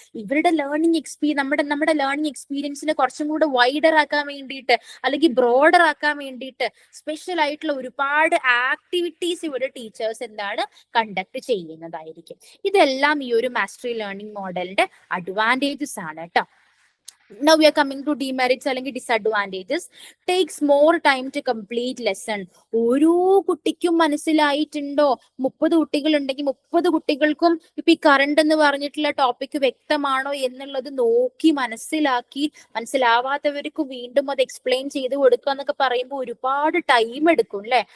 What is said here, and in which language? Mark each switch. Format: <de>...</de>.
<ml>ഇവരുടെ ലേണിംഗ് നമ്മുടെ ലേണിംഗ് എക്സ്പീരിയൻസിനെ കുറച്ചും കൂടെ വൈഡർ ആക്കാൻ വേണ്ടിയിട്ട് അല്ലെങ്കിൽ ബ്രോഡർ ആക്കാൻ വേണ്ടിയിട്ട് സ്പെഷ്യൽ ആയിട്ടുള്ള ഒരുപാട് ആക്ടിവിറ്റീസ് ഇവിടെ ടീച്ചേഴ്സ് എന്താണ് കണ്ടക്ട് ചെയ്യുന്നതായിരിക്കും. ഇതെല്ലാം ഈ ഒരു മാസ്റ്ററി ലേണിംഗ് മോഡലിന്റെ അഡ്വാൻറ്റേജസ് ആണ് കേട്ടോ.</ml> <en>Now we are coming to demerits</en> <ml>അല്ലെങ്കിൽ</ml> <en>disadvantages. Takes more time to complete lesson.</en> <ml>ഓരോ കുട്ടിക്കും മനസ്സിലായിട്ടുണ്ടോ, 30 കുട്ടികൾ ഉണ്ടെങ്കിൽ 30 കുട്ടികൾക്കും ഇപ്പൊ ഈ കറണ്ട് എന്ന് പറഞ്ഞിട്ടുള്ള ടോപ്പിക് വ്യക്തമാണോ എന്നുള്ളത് നോക്കി മനസ്സിലാവാത്തവർക്ക് വീണ്ടും അത് എക്സ്പ്ലെയിൻ ചെയ്ത് കൊടുക്കുക എന്നൊക്കെ പറയുമ്പോൾ ഒരുപാട് ടൈം എടുക്കും അല്ലെ.</ml>